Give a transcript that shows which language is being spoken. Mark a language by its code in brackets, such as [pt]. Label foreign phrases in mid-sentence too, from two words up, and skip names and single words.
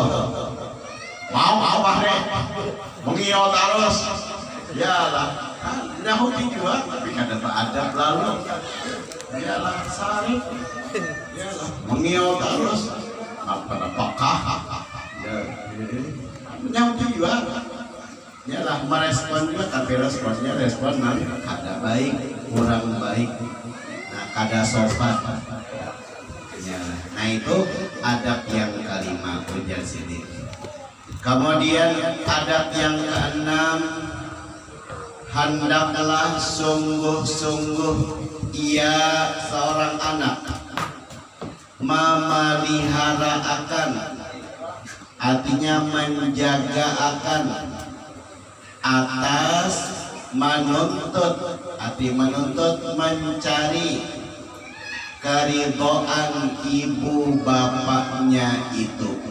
[bjn] Mau abah deh. Mengiau terus. Ya lah. Nyahuti juga tapi kada adab lalu. Ya lah sarip. Ya lah. Mengiau terus. Apakah? Ya. Nyahuti juga. [id] Ya lah merespon juga tapi respon kada baik, kurang baik. [bjn] Nah kada sopan. Ya. [id] Nah itu adab yang kelima ujar sini. Kemudian adab yang keenam, hendaklah sungguh-sungguh ia seorang anak memelihara akan, artinya menjaga akan, atas menuntut, arti menuntut mencari keridhaan ibu bapaknya itu.